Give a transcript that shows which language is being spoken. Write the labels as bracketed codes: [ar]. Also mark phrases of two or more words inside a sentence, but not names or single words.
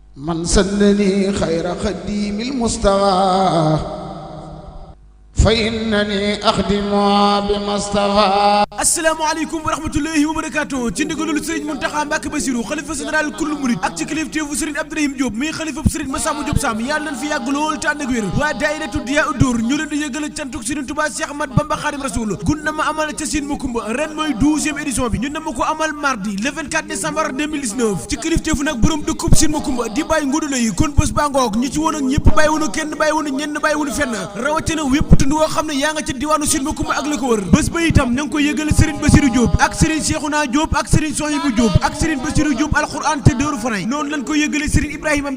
[ar] من سنني خير خديم المصطفى فإنني أخدم بمصطفى. السلام عليكم ورحمة الله وبركاته [wo] ci ndigalul Serigne Mountakha Mbacké Bassirou xalifa général [ar] كل مريد [wo] ak ci kilifteefu Serigne Abdourahim Diop mi xalifa Serigne Massamba Diop Sam yàlla nañ fi yàgg lool te ànd ak wér. waa daayiratu Diyaa Udur ñu leen di yëgal cantuk Serigne Touba Cheikh Ahmad Bamba Khadim Rasoul gun na ma amal ca Sine Macoumba ren mooy 12e édition bi ñu na ma ko amal [fr] mardi le 24 décembre 2019 [wo] ci kilifteefu nag borom dëkkub Sine Macoumba di bàyyi ngudula yi kon bés baa ngoog ñi ci woon ak ñëpp bàyyiwunu kenn bàyyiwunu ñenn bàyyiwunu fenn rawatina wépp tund woo xam ne yaa nga ci diwaanu Sine Macoumba ak la ko wër bés ba itam na nga koy yëgal Serigne Bassirou Diop ak Serigne Cheikhouna Diop ak Serigne Sohibou Diop ak Serigne Bassirou Diop alxuraan te Dóoru Fanay noonu lañ ko yëgale Serigne Ibrahima